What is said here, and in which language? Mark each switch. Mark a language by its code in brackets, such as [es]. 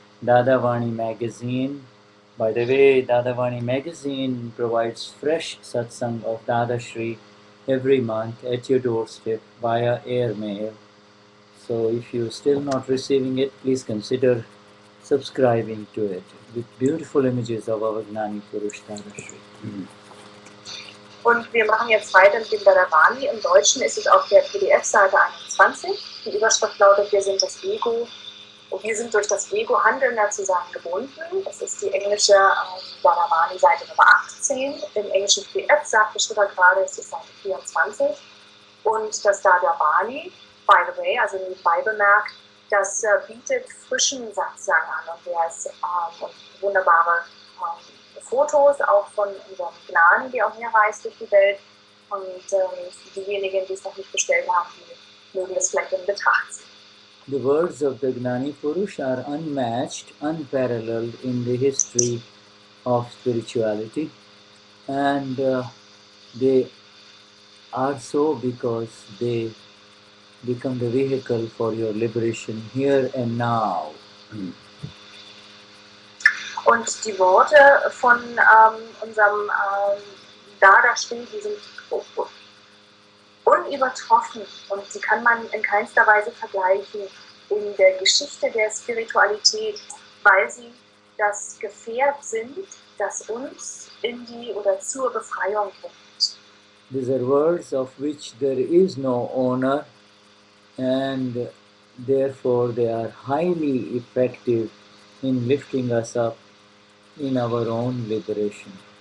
[en] Dadavani magazine. By the way, Dadavani magazine provides fresh satsang of Dadashri every month at your doorstep via airmail. So if you're still not receiving it, please consider subscribing to it with beautiful images of our Gnani Purush Dadashri. [de] Und wir machen jetzt weiter mit dem Dadavani. Im Deutschen ist es auf der PDF-Seite 21. Die Überschrift lautet: Wir sind das Ego. Und wir sind durch das Ego Handelnder zusammengebunden. Das ist die englische Dadavani-Seite Nummer 18. Im englischen PDF sagte Shuddha gerade, es ist Seite 24. Und das Dadavani, [en] by the way, [de] also nebenbei bemerkt, das bietet frischen Satzang an. Und der ist wunderbare Fotos auch von unserem Gnani, die auch hier reist durch die Welt. Und diejenigen, die es noch nicht bestellt haben, die mögen es vielleicht in Betracht ziehen. [en] The words of the Gnani Purush are unmatched, unparalleled in the history of spirituality, and they are so because they become the vehicle for your liberation here and now. [de] Und die Worte von unserem Dadashri, die sind unübertroffen und sie kann man in keinster Weise vergleichen in der Geschichte der Spiritualität, weil sie das Gefährt sind, das uns in die oder zur Befreiung bringt. [en] These are words of which there is no owner, and therefore they are highly effective in lifting us up in our own liberation.